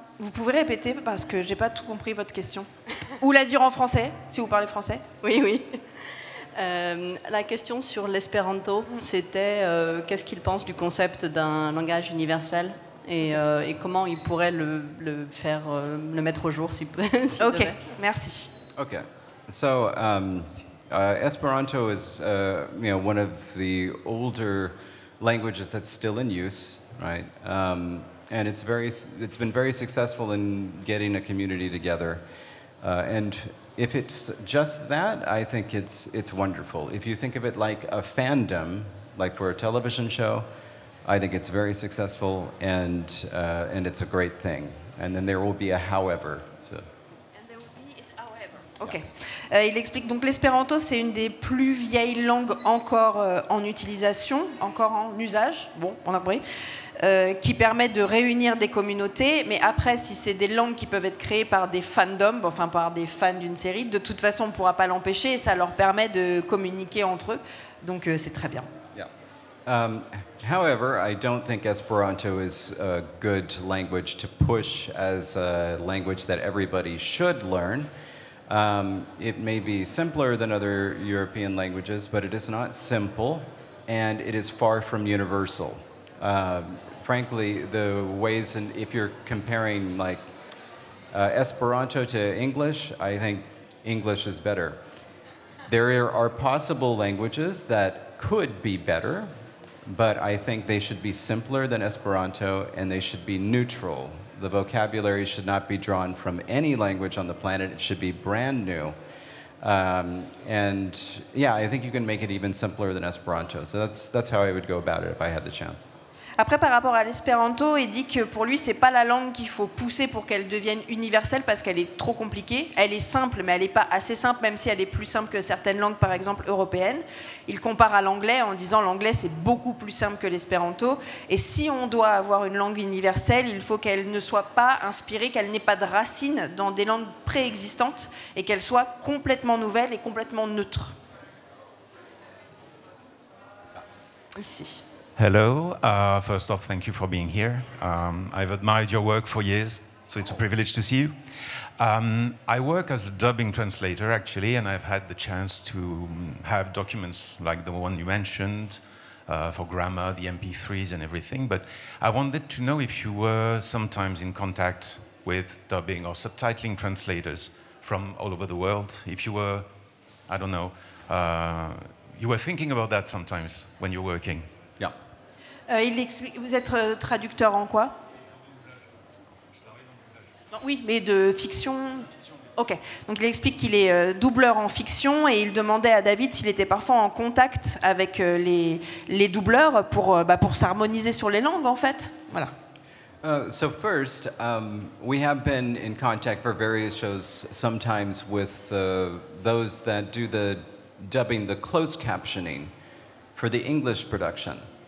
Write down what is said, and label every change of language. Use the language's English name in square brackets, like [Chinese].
[French] Vous pouvez répéter parce que j'ai pas tout compris votre question. Ou la dire en français, si vous parlez français. Oui, oui. La question sur l'espéranto, c'était qu'est-ce qu'il pense du concept d'un langage universel et comment il pourrait le mettre au jour s'il Ok, devait. merci. [English] Okay, so Esperanto is one of the older languages that's still in use, right? And it's been very successful in getting a community together. And if it's just that, I think it's wonderful. If you think of it like a fandom, like for a television show, I think it's very successful and it's a great thing. And then there will be a however. So. [French] Ok. Il explique donc l'espéranto, c'est une des plus vieilles langues encore en utilisation, encore en usage. Bon, on a compris. Qui permet de réunir des communautés, mais après, si c'est des langues qui peuvent être créées par des fandoms, enfin par des fans d'une série, de toute façon, on ne pourra pas l'empêcher et ça leur permet de communiquer entre eux. Donc, c'est très bien. [English] Yeah. However, I don't think Esperanto is a good language to push as a language that everybody should learn. It may be simpler than other European languages, but it is not simple, and it is far from universal. Frankly, the ways, and if you're comparing like Esperanto to English, I think English is better. There are possible languages that could be better, but I think they should be simpler than Esperanto and they should be neutral. The vocabulary should not be drawn from any language on the planet. It should be brand new. And yeah, I think you can make it even simpler than Esperanto. So that's how I would go about it if I had the chance. [French] Après, par rapport à l'espéranto, il dit que pour lui, c'est pas la langue qu'il faut pousser pour qu'elle devienne universelle parce qu'elle est trop compliquée. Elle est simple, mais elle n'est pas assez simple, même si elle est plus simple que certaines langues, par exemple européennes. Il compare à l'anglais en disant l'anglais, c'est beaucoup plus simple que l'espéranto. Et si on doit avoir une langue universelle, il faut qu'elle ne soit pas inspirée, qu'elle n'ait pas de racines dans des langues préexistantes et qu'elle soit complètement nouvelle et complètement neutre. Ici. [English] Hello. First off, thank you for being here. I've admired your work for years, so it's a privilege to see you. I work as a dubbing translator, actually, and I've had the chance to have documents like the one you mentioned for grammar, the MP3s and everything. But I wanted to know if you were sometimes in contact with dubbing or subtitling translators from all over the world. If you were, I don't know, you were thinking about that sometimes when you're working. Yeah. [French] Il explique, vous êtes traducteur en quoi? Non, oui, mais de fiction. Ok. Donc il explique qu'il est doubleur en fiction et il demandait à David s'il était parfois en contact avec les doubleurs pour s'harmoniser sur les langues en fait. Voilà. [English] So first, we have been in contact for various shows, sometimes with those that do the dubbing, the closed captioning for the English production.